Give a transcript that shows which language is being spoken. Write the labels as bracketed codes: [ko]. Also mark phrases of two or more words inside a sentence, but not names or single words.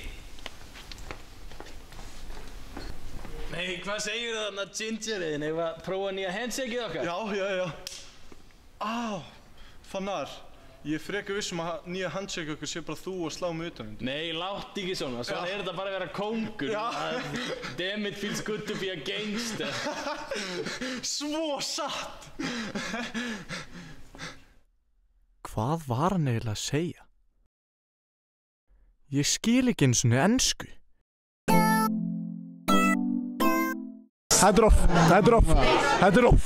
[is] Nei, hvað segir það þarna gingerinn? Eða prófa nýja handshake-ið okkar? Já. Fannar, ég er freka viss að nýja handshake okkur sé bara þú og slá mig utan. Nei, látt ekki svona. Svona er þetta bara að vera kóngur. [en] Damn it feels good to be a gangster. [is] Svo satt! Hvað var hann eiginlega að segja? Ég skil ekki einu sinni ensku. Þetta er off.